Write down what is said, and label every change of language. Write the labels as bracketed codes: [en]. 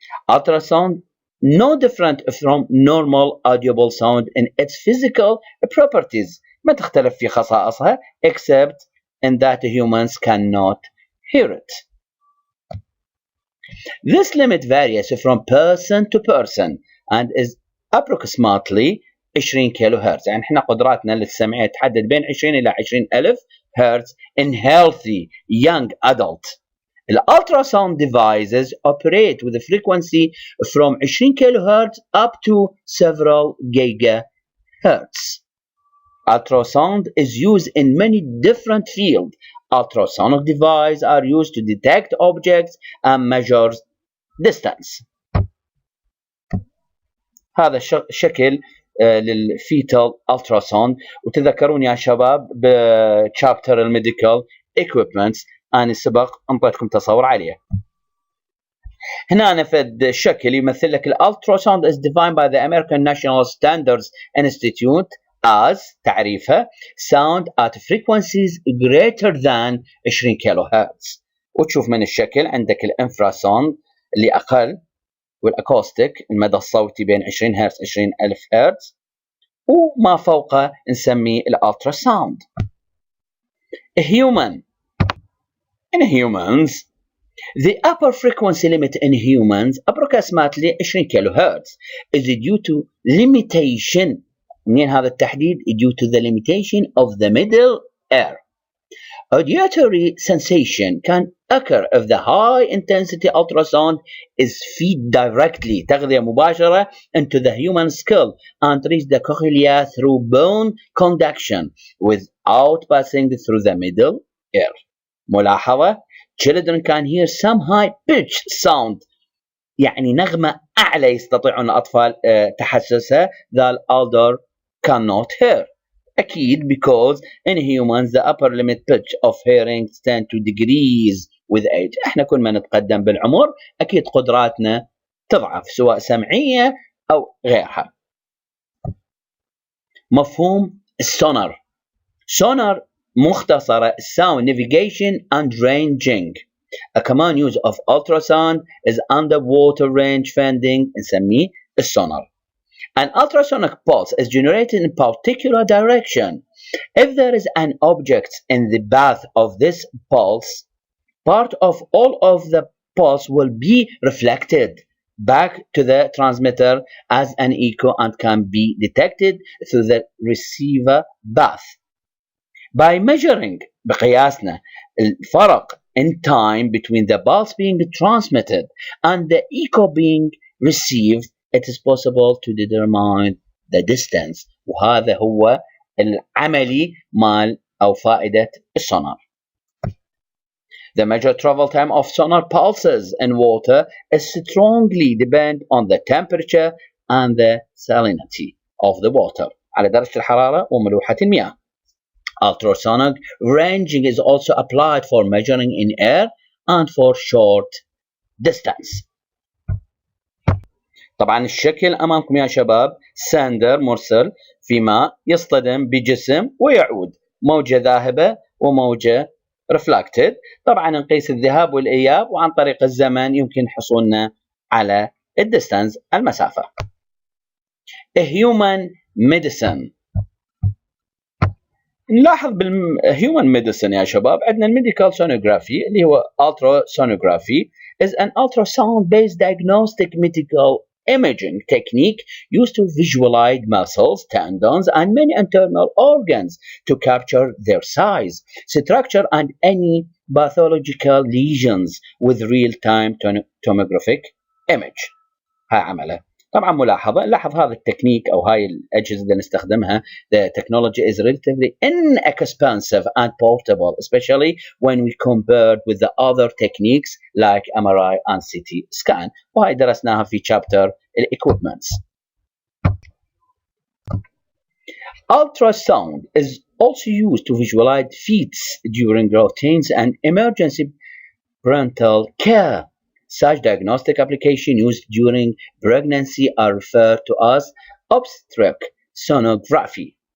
[en] Ultrasound no different from normal audible sound in its physical properties [ar] ما تختلف في خصائصها [en] except in that humans cannot hear it. This limit varies from person to person and is approximately 20 kilohertz. [ar] يعني احنا قدراتنا للسمعية تحدد بين 20 إلى 20,000 هرتز [en] in healthy young adult. The ultrasound devices operate with a frequency from 20 kilohertz up to several gigahertz. Ultrasound is used in many different fields. Ultrasonic devices are used to detect objects and measure distance. [ar] هذا شكل للفيتال ultrasound. وتذكرون يا شباب بchapter الميديكال equipments أنا سبق أنطيتكم تصور عليه. هنا أنا فد شكل يمثل لك الالتراساوند [en] is defined by the American National Standards Institute as [ar] تعريفها [en] sound at frequencies greater than 20 kilohertz. [ar] وتشوف من الشكل عندك الانفراساوند اللي أقل والأكوستيك المدى الصوتي بين 20 هرتز 20,000 هرتز، وما فوقه نسميه الالتراساوند. [en] Human. In humans, the upper frequency limit in humans approximately 20 kilohertz is due to limitation. [ar] منين هذا التحديد؟ [en] due to the limitation of the middle ear. Auditory sensation can occur if the high intensity ultrasound is fed directly [ar] تغذية مباشرة [en] into the human skull and reach the cochlea through bone conduction without passing through the middle ear. [ar] ملاحظة: [en] children can hear some high pitched sound، [ar] يعني نغمة أعلى يستطيعون الأطفال تحسسها [en] that older cannot hear. [ar] أكيد [en] because in humans the upper limit pitch of hearing tend to decrease with age. [ar] احنا كل ما نتقدم بالعمر أكيد قدراتنا تضعف سواء سمعية أو غيرها. مفهوم السونار. [en] Sonar [ar] مختصرة [en] sound navigation and ranging. A common use of ultrasound is underwater range finding [ar] نسميه السونار. [en] An ultrasonic pulse is generated in a particular direction. If there is an object in the path of this pulse, part of all of the pulse will be reflected back to the transmitter as an echo and can be detected through the receiver path. By measuring [ar] بقياسنا الفرق [en] in time between the pulse being transmitted and the echo being received, it is possible to determine the distance. [ar] وهذا هو العملي مال أو فائدة السونار. [en] The measured travel time of sonar pulses in water is strongly depend on the temperature and the salinity of the water. [ar] على درجة الحرارة وملوحة المياه. [en] Ultrasonic ranging is also applied for measuring in air and for short distance. [ar] طبعا الشكل أمامكم يا شباب ساندر مرسل في ماء يصطدم بجسم ويعود، موجة ذاهبة وموجة reflected. طبعا نقيس الذهاب والإياب وعن طريق الزمن يمكن حصولنا على الديستانس المسافة. [en] Human medicine. [ar] نلاحظ بالhuman medicine يا شباب عندنا الميديكال sonography اللي هو [en] ultrasonography is an ultrasound-based diagnostic medical imaging technique used to visualize muscles, tendons, and many internal organs to capture their size, structure, and any pathological lesions with real-time tomographic image. [ar] هاي عمله. طبعا ملاحظة نلاحظ هذا التكنيك أو هاي الأجهزة اللي نستخدمها [en] the technology is relatively inexpensive and portable, especially when we compared with the other techniques like MRI and CT scan. [ar] وهاي درسناها في chapter equipments. [en] Ultrasound is also used to visualize fetus during routines and emergency prenatal care. Such diagnostic applications used during pregnancy are referred to as obstetric sonography.